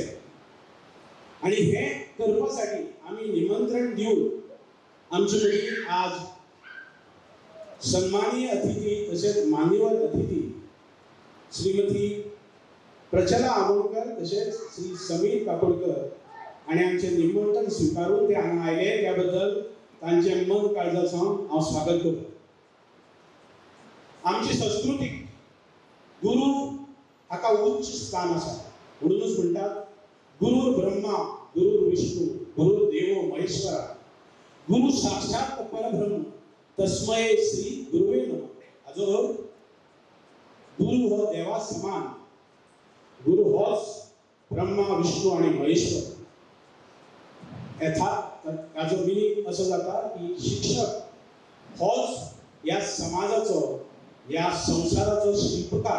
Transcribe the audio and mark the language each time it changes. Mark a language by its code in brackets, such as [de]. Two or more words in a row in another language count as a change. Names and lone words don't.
[kok] आणि हे करपासाठी आमी निमंत्रण दिवन आमचे मदीं आज सन्मानीय अतिथी तसेच मान्यवर अतिथी श्रीमती प्रचला आमोणकर तसेच श्री समीर काकोडकर आणि आमचे निमंत्रण स्वीकारून ते हांगा आयले त्या बद्दल तांचे मन काळजासावन हांव स्वागत करता. आमची संस्कृतीक गुरु हाका उच्च स्थान आसा, म्हणूनच म्हणटात [sa] गुरुर ब्रह्मा गुरुर विष्णू गुरुर देवो महेश्वरा गुरु साक्षात परब्रह्म तस्मै श्री गुरुवे नमः. [kok] हाजो अर्थ गुरु हो देवा समान, गुरु होच ब्रह्मा विष्णू आणि महेश्वर. हाजो मिनींग असो जाता की शिक्षक होच या समाजाचो, या संसाराचो शिल्पकार.